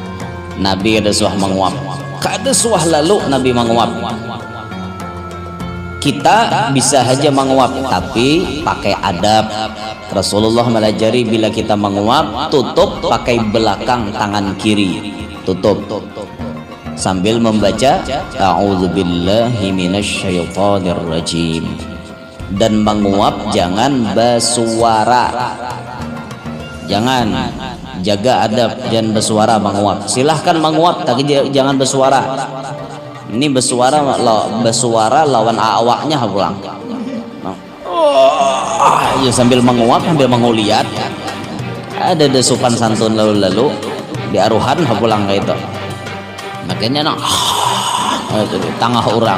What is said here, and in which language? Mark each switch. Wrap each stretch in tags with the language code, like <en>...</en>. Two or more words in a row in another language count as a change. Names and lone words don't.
<bjn>Nabi ada suah menguap, kada suah lalu Nabi menguap. Kita bisa saja menguap, tapi pakai adab. Rasulullah melajari bila kita menguap, tutup pakai belakang tangan kiri, tutup sambil membaca</bjn> <ar>أعوذ بالله من الشيطان الرجيم.</ar> <bjn>Dan menguap jangan bersuara, jangan, jaga adab, jangan bersuara menguap. Silahkan menguap tapi jangan bersuara. Ini bersuara lawan awaknya pulang. Ya sambil menguap sambil menguliat. Ada sopan santun lalu di aruhan pulang kayak itu. Makanya tengah orang.</bjn>